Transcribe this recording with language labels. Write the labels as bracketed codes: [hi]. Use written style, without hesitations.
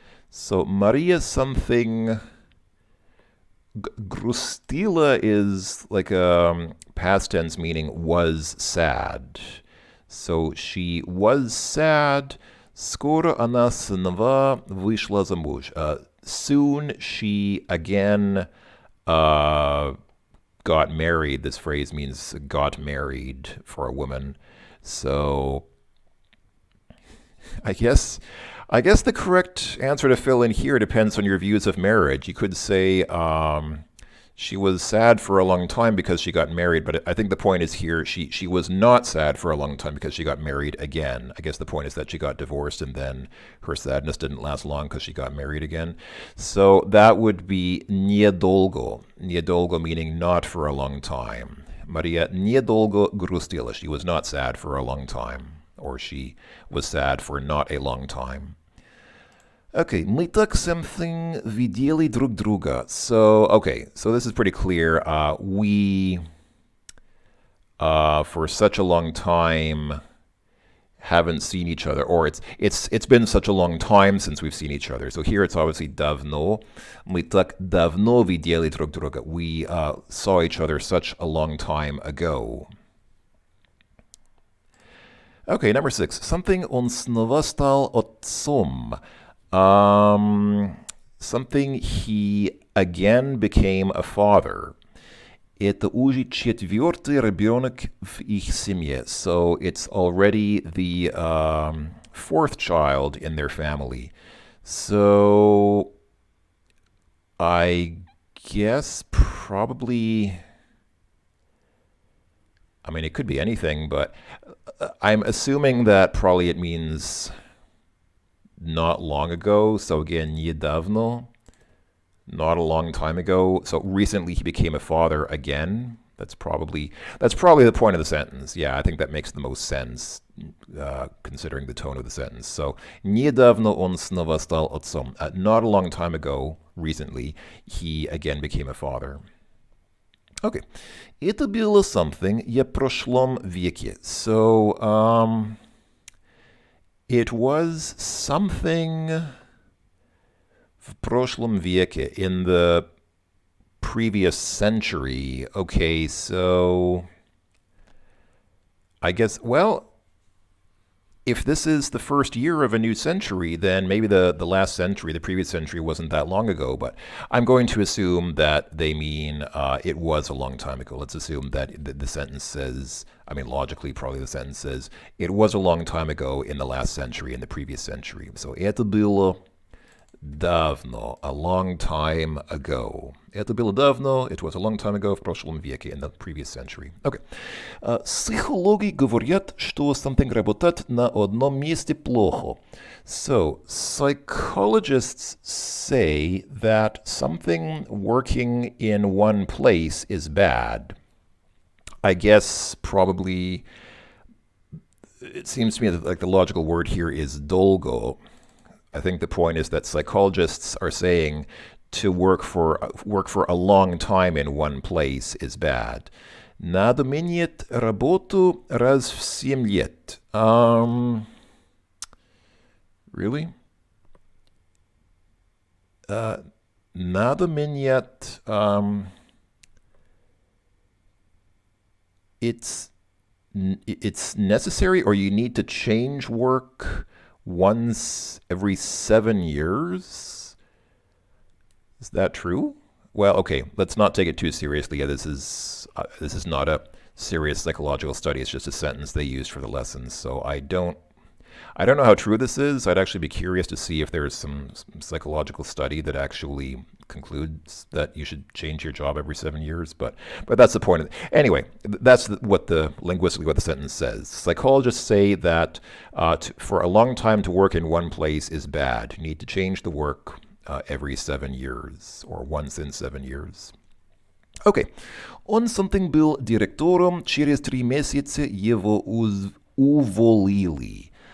[en] So Maria something грустила is like a past tense meaning was sad. So she was sad. [ru] Скоро она снова вышла замуж. [en] Soon she again got married. This phrase means got married for a woman. So I guess the correct answer to fill in here depends on your views of marriage. You could say she was sad for a long time because she got married, but I think the point is here she was not sad for a long time because she got married again. I guess the point is that she got divorced and then her sadness didn't last long because she got married again. So that would be недолго. Недолго meaning not for a long time. [ru] Maria недолго грустила. [en] She was not sad for a long time, or she was sad for not a long time. [ru] Okay, мы так something видели друг друга. [en] So this is pretty clear. We, for such a long time, haven't seen each other, or it's been such a long time since we've seen each other. So here it's obviously давно. [ru] Мы так давно видели друг друга. [en] We saw each other such a long time ago. Okay, number 6. [ru] Something он снова стал отцом. [en] Something he again became a father. [ru] Это уже четвертый ребенок в их семье. [en] So it's already the fourth child in their family. So I guess probably, I mean, it could be anything, but I'm assuming that probably it means not long ago. So again, недавно, not a long time ago. So recently he became a father again. That's probably the point of the sentence. Yeah, I think that makes the most sense, considering the tone of the sentence. [ru] So недавно он снова стал отцом. [en] Not a long time ago, recently, he again became a father. Okay. [ru] Это было something в прошлом веке. [en] So, it was something [ru] в прошлом веке, [en] in the previous century. Okay, so I guess, well, if this is the first year of a new century, then maybe the last century, the previous century, wasn't that long ago. But I'm going to assume that they mean it was a long time ago. Let's assume that the sentence says, I mean, logically, probably the sentence says, it was a long time ago in the last century, in the previous century. So, [ru] это было давно, [en] a long time ago. [ru] Это было давно, [en] it was a long time ago, [ru] в прошлом веке, [en] in the previous century. Okay. [ru] Психологи говорят, что something работает на одном месте плохо. [en] So, psychologists say that something working in one place is bad. I guess probably, it seems to me that like the logical word here is долго. I think the point is that psychologists are saying to work for a long time in one place is bad. [ru] Надо менять работу раз в 7 лет. [en] Really? [ru] Надо менять. [en] It's necessary, or you need to change work once every 7 years. Is that true? Well, okay, let's not take it too seriously. Yeah, this is not a serious psychological study. It's just a sentence they used for the lessons. So I don't know how true this is. I'd actually be curious to see if there's some psychological study that actually concludes that you should change your job every 7 years. But that's the point. Anyway, that's linguistically what the sentence says. Psychologists say that for a long time to work in one place is bad. You need to change the work every 7 years, or once in 7 years. Okay. [ru] Он something был директором, через 3 месяца его уволили.